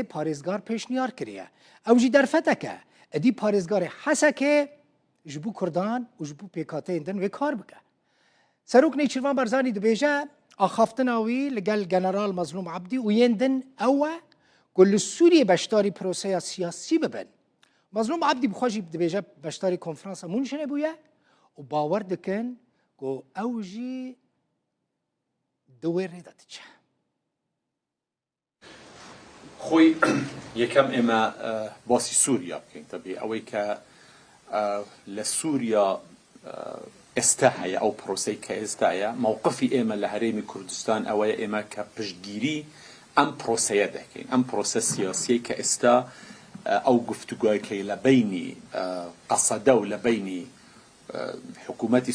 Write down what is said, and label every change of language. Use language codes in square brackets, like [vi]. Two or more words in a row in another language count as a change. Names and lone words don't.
[ku] parêzgar pêşniyar kiriye ew jî derfeteke edî parêzgarê Hesekê ji bo Kurdan û ji bo pêkhateyên din wê kar bike Serok Nêçîrvan Barzanî dibêje axaftina wî li gel General Mazlûm Ebdî û yên din ew e ku li Sûriyê beşdarî proseya siyasî bibin Mazlûm Ebdî bixwe jî dibêje beşdarî konferansa Mûnşinê bûye û bawer dikin ku ew jî di wê rê de diçe [ckb] خۆی یەکەم ئێمە باسی سووریا بکەین تەبێ ئەوەی کە لە سووریا ئێستا هەیە ئەو پرۆسەی کە ئێستاە مووقفی ئێمە لە هەرێمی کوردستان ئەوەیە ئێمە کە پشتگیری ئەم پرۆسەیە دەکەین ئەم پرۆسە سیاسیەی کە ئێستا ئەو گفتوگویەکەی لە بینی قەسەدە و لە بینی حکوومەتی